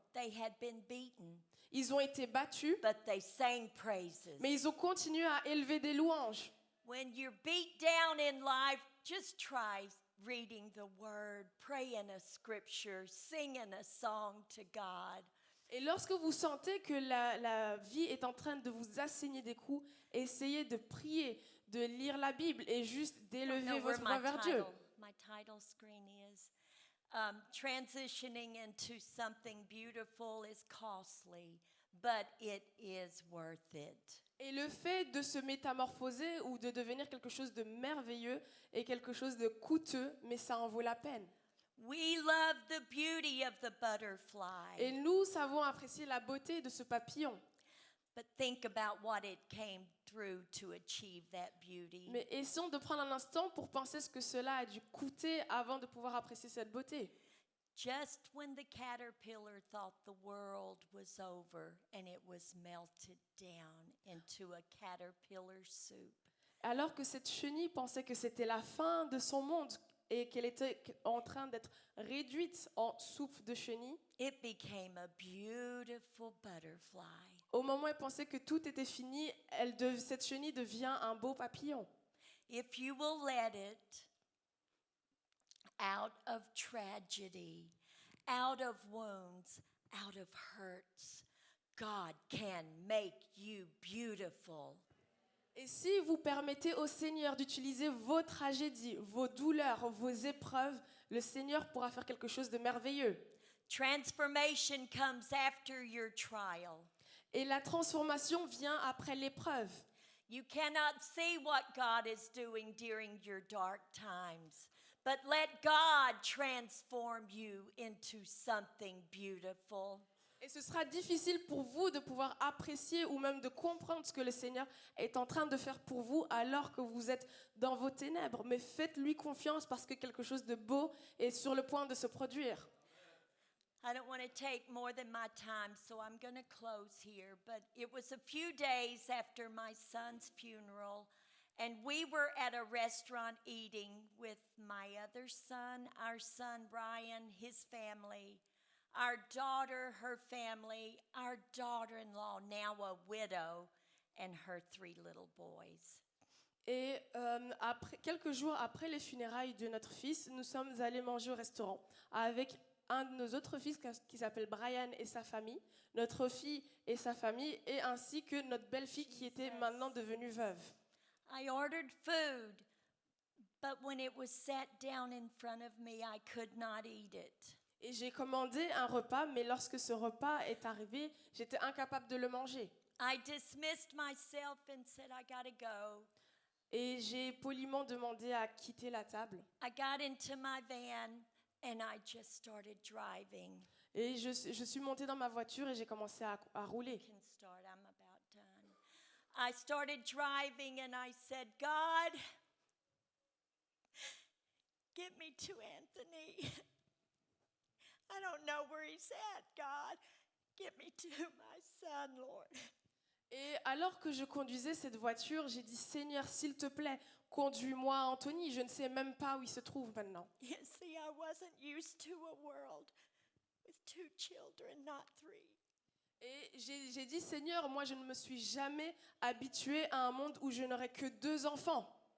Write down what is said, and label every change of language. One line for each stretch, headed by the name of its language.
English: They had been beaten,
French: Ils ont été battus,
English: but they sang praises.
French: mais ils ont continué à élever des louanges.
English: When you're beat down in life, just try reading the word, praying a scripture, singing a song to God.
French: Et lorsque vous sentez que la vie est en train de vous asséner des coups, essayez de prier, de lire la Bible et juste d'élever
English: Know where
French: votre voix vers Dieu.
English: my title screen is. Transitioning into something beautiful is costly, but it is worth it.
French: Et le fait de se métamorphoser ou de devenir quelque chose de merveilleux est quelque chose de coûteux, mais ça en vaut la peine.
English: We love the beauty of the butterfly,
French: Et nous savons apprécier la beauté de ce papillon.
English: But think about what it came through to achieve that beauty.
French: Mais essayons de prendre un instant pour penser ce que cela a dû coûter avant de pouvoir apprécier cette beauté.
English: Just when the caterpillar thought the world was over and it was melted down into a caterpillar soup.
French: Alors que cette chenille pensait que c'était la fin de son monde et qu'elle était en train d'être réduite en soupe de chenille,
English: It became a beautiful butterfly.
French: au moment où elle pensait que tout était fini, cette chenille devient un beau papillon.
English: If you will let it, out of tragedy, out of wounds, out of hurts, God can make you beautiful.
French: Et si vous permettez au Seigneur d'utiliser vos tragédies, vos douleurs, vos épreuves, le Seigneur pourra faire quelque chose de merveilleux.
English: Transformation comes after your trial.
French: Et la transformation vient après l'épreuve.
English: You cannot see what God is doing during your dark times, but let God transform you into something beautiful.
French: Et ce sera difficile pour vous de pouvoir apprécier ou même de comprendre ce que le Seigneur est en train de faire pour vous alors que vous êtes dans vos ténèbres. Mais faites-lui confiance parce que quelque chose de beau est sur le point de se produire.
English: I don't want to take more than my time, so I'm going to close here. But it was a few days after my son's funeral, and we were at a restaurant eating with my other son, our son Ryan, his family, our daughter, her family, our daughter-in-law, now a widow, and her 3 little boys.
French: Et quelques jours après les funérailles de notre fils, nous sommes allés manger au restaurant avec un de nos autres fils qui s'appelle Brian et sa famille, notre fille et sa famille, et ainsi que notre belle-fille qui était maintenant devenue veuve.
English: I ordered food, but when it was set down in front of me, I could not eat it.
French: Et j'ai commandé un repas, mais lorsque ce repas est arrivé, j'étais incapable de le manger.
English: I dismissed myself and said, I gotta go.
French: Et j'ai poliment demandé à quitter la table.
English: I got into my van and I just started driving.
French: Et je suis montée dans ma voiture et j'ai commencé à rouler.
English: Can start, I'm about done. I started driving and I said, God, get me to Anthony. I don't know where he's at, God. Get me to my son, Lord.
French: Et alors que je conduisais cette voiture, j'ai dit, Seigneur, s'il te plaît, conduis-moi à Anthony. Je ne sais même pas où il se trouve maintenant.
English: You see, I wasn't used to a world with 2 children, not 3.
French: Et j'ai dit, Seigneur, moi je ne me suis jamais habituée à un monde où je n'aurais que 2 enfants.